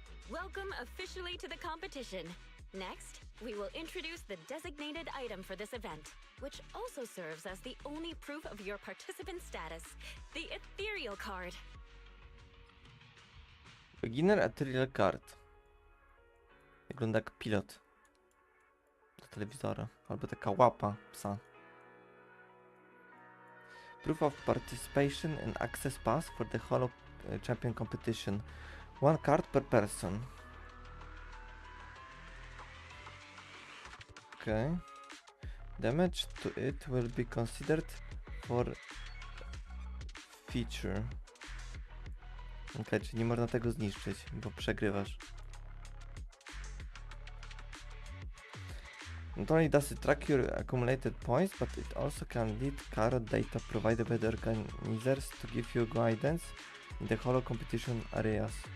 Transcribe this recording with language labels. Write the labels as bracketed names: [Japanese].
[English] Welcome officially to the competition. Next, we will introduce the designated item for this event, which also serves as the only proof of your participant status, the Ethereal Card. Beginner Ethereal Card. [Polish] Wygląda jak pilot do telewizora, albo taka łapa psa. [English] Proof of participation and access pass for the Holo Champion competition. 1 card per person. Okay. Damage to it will be considered for feature. [Polish] Okay, czyli nie można tego zniszczyć, bo przegrywasz. [English] Not only does it track your accumulated points, but it also can lead card data provided by the organizers to give you guidance in the Holo competition areas.